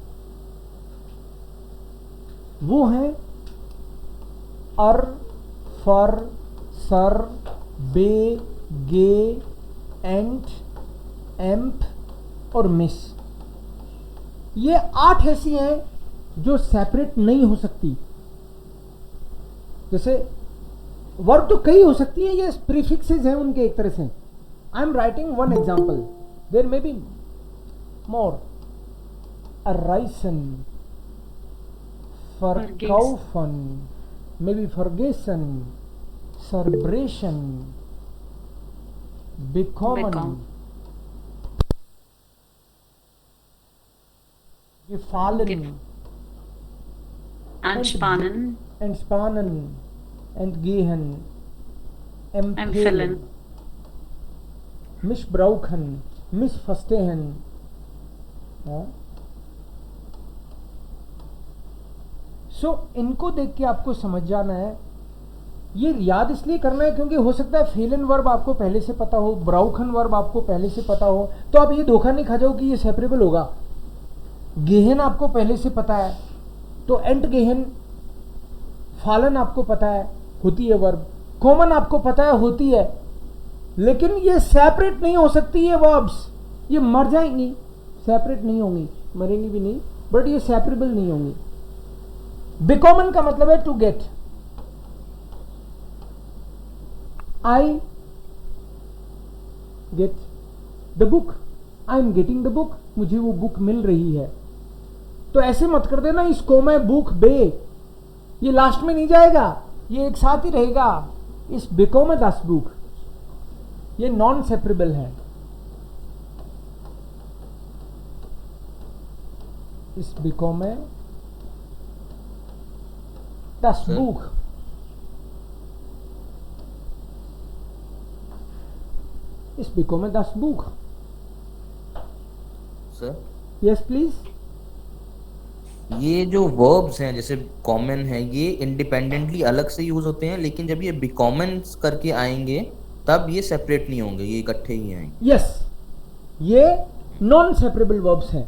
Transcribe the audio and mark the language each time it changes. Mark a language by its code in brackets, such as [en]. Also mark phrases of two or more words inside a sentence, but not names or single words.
[hi] वो हैं [de] er, ver, zer, be, ge, ent, emp [hi] और मिस। ये 8 ऐसी हैं जो सेपरेट नहीं हो सकती। जैसे वर्ब तो कई हो सकती है, ये प्रीफिक्सेस हैं उनके एक तरह से। [en] I am writing one example, there may be more. [de] erreisen, verkaufen, [en] may be [de] vergessen, zerbrechen, bekommen, gefallen, anspannen, entspannen, entgehen, empfehlen, missbrauchen, missverstehen। [hi] सो इनको देख के आपको समझ जाना है। ये याद इसलिए करना है क्योंकि हो सकता है फेलन वर्ब आपको पहले से पता हो, ब्राउखन वर्ब आपको पहले से पता हो, तो आप ये धोखा नहीं खा जाओ कि ये सेपरेबल होगा। गेहन आपको पहले से पता है, तो एंट गेहन, फालन आपको पता है होती है वर्ब, कॉमन आपको पता है होती है, लेकिन ये सेपरेट नहीं हो सकती ये वर्ब्स। ये मर जाएंगी, सेपरेट नहीं होंगी, मरेंगी भी नहीं, बट ये सेपरेबल नहीं होंगी। बिकॉमन का मतलब है [en] to get. I get the book, I am getting the book, [hi] मुझे वो बुक मिल रही है। तो ऐसे मत कर देना इसको मैं बुक बे, ये लास्ट में नहीं जाएगा, ये एक साथ ही रहेगा। [de] ich bekomme das Buch, [hi] ये [en] non separable [hi] है। [de] ich bekomme das Buch, ich bekomme das Buch। [hi] सर [en] yes please. [hi] ये जो वर्ब्स हैं जैसे कॉमन है, ये इंडिपेंडेंटली अलग से यूज होते हैं, लेकिन जब ये बिकॉमन करके आएंगे तब ये सेपरेट नहीं होंगे, ये इकट्ठे ही आएंगे। यस, ये [en] non separable verbs [hi] हैं।